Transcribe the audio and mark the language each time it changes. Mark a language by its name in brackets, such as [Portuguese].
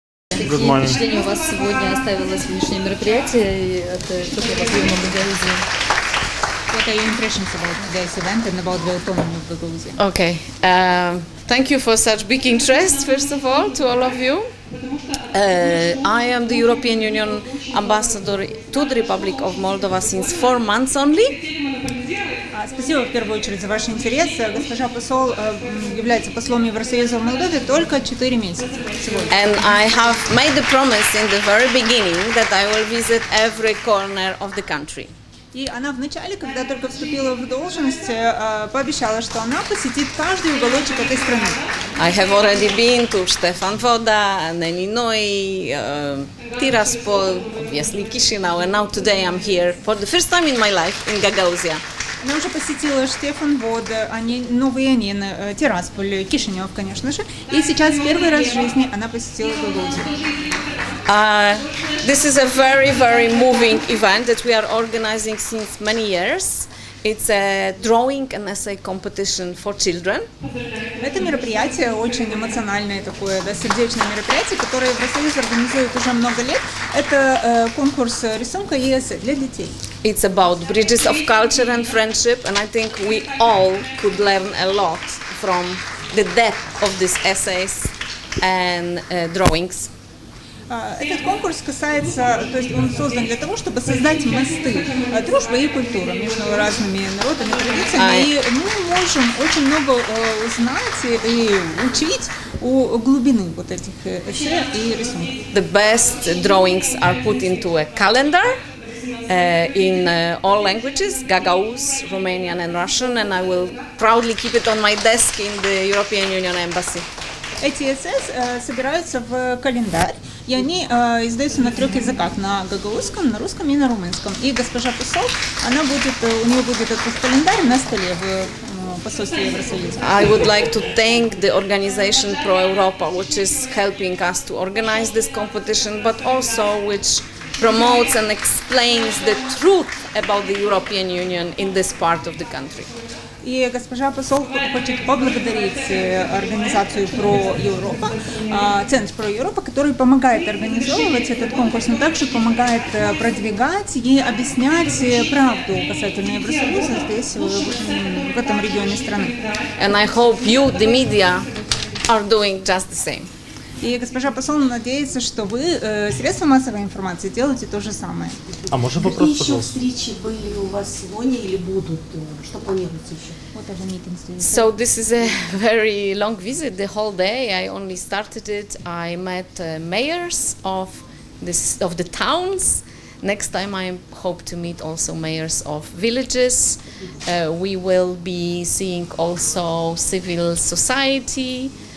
[Russian] Какие впечатления у вас сегодня оставило сегодняшнее мероприятие от теплого приема в Гагаузии? [English] What are your impressions about today's event and about the autonomy of Gagauzia? Okay, thank you for such big interest, first of all, to all of you. I am the European Union ambassador to the Republic of Moldova since 4 months only. [Russian] Спасибо в первую очередь за ваш интерес. Госпожа посол является послом Евросоюза в Молдове только 4 месяца сегодня. [English] And I have made the promise in the very beginning that I will visit every corner of the country. [Russian] И она вначале, когда только вступила в должность, пообещала, что она посетит каждый уголочек этой страны. [English] I have already been to Stefan Voda, Neninoi, Tiraspol, obviously Chisinau, and now today I'm here for the first time in my life in Gagauzia. [Russian] Она уже посетила Штефан-Вод, Новый Анин, Тирасполь, Кишинев, конечно же. И сейчас первый раз в жизни она посетила Гагаузию. [English] This is a very, very moving event that we are organizing since many years. It's a drawing and essay competition for children. [Russian] Это мероприятие очень эмоциональное такое, да, сердечное мероприятие, которое Евросоюз организует уже много лет. Это конкурс рисунка и эссе для детей. [English] It's about bridges of culture and friendship, and I think we all could learn a lot from the depth of these essays and drawings. [Russian] Этот конкурс касается, то есть он создан для того, чтобы создать мосты дружбы и культуры между разными народами, традициями. И мы можем очень много узнать и учить у глубины вот этих эссе и рисунков. [English] The best drawings are put into a calendar in all languages, Gagauz, Romanian and Russian, and I will proudly keep it on my desk in the European Union Embassy. [Russian] Эти эссе собираются в календарь, и они издаются на 3 языках: на гагаузском, на русском и на румынском. И госпожа посол, у нее будет этот календарь на столе в посольстве Евросоюза. [English] I would like to thank the organization Pro Europa, which is helping us to organize this competition, but also which promotes and explains the truth about the European Union in this part of the country. [Russian] И госпожа посол хочет поблагодарить организацию Про Европа, Центр Про Европа, который помогает организовывать этот конкурс, но также помогает продвигать и объяснять правду касательно Евросоюза здесь, в этом регионе страны. [English] And I hope you, the media, are doing just the same. [Russian] И госпожа посол надеется, что вы, средства массовой информации, делаете то же самое. А можно вопрос, Какие еще пожалуйста? встречи были у вас сегодня или будут? Что планируется еще? [English] So this is a very long visit, the whole day. I only started it. I met mayors of the towns. Next time I hope to meet also mayors of villages. We will be seeing also civil society.